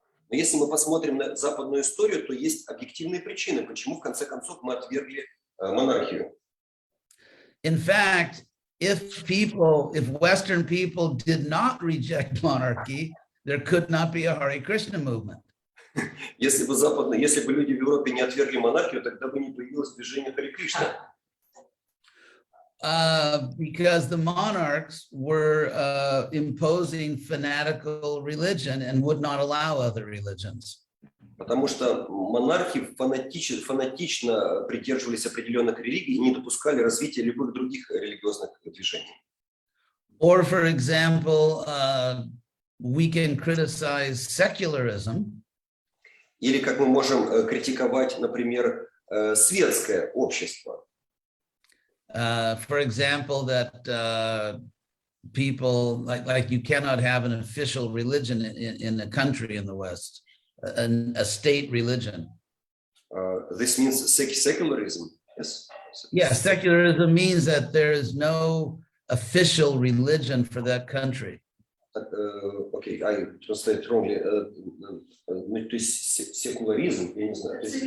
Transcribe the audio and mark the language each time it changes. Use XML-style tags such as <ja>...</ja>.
<ru>Но если мы посмотрим на западную историю, то есть объективные причины, почему в конце концов мы отвергли монархию.</ru> <en>In fact, if Western people did not reject monarchy, there could not be a Hare Krishna movement.</en> <ru>Если бы люди в Европе не отвергли монархию, тогда бы не появилось движение Харе Кришна.</ru> <en>Because the monarchs were imposing fanatical religion and would not allow other religions.</en> <ru>Потому что монархи фанатично придерживались определенных религий и не допускали развития любых других религиозных движений.</ru> <en>Or, for example, we can criticize secularism.</en> <ru>Или как мы можем критиковать, например, светское общество.</ru> <en>For example, that people like you cannot have an official religion in a country in the West, a state religion. This means secularism. Yes. Yeah, secularism means that there is no official religion for that country. Okay, I translate wrongly.</en> <ru>То есть секуляризм, я не знаю.</ru>